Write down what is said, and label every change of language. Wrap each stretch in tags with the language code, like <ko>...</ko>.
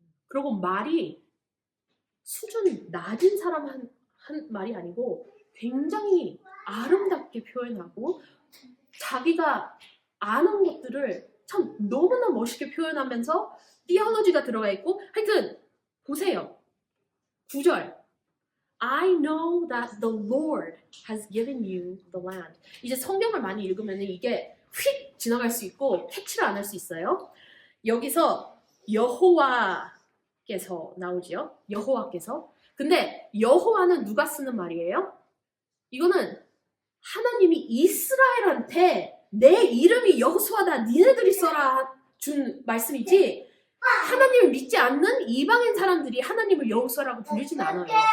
<ko>그리고 말이 수준 낮은 사람 한 말이 아니고 굉장히 아름답게 표현하고 자기가 아는 것들을 참 너무나 멋있게 표현하면서 theology가 들어가 있고 하여튼 보세요.</ko> <en>9절 I know that the Lord has given you the land.</en> <ko>이제 성경을 많이 읽으면 이게 휙 지나갈 수 있고 캐치를 안 할 수 있어요. 여기서 여호와께서 나오죠. 여호와께서. 근데 여호와는 누가 쓰는 말이에요? 이거는 하나님이 이스라엘한테 내 이름이 여호수아다 니네들이 써라 준 말씀이지 하나님을 믿지 않는 이방인 사람들이 하나님을 여호수아라고 부르진 않아요.</ko>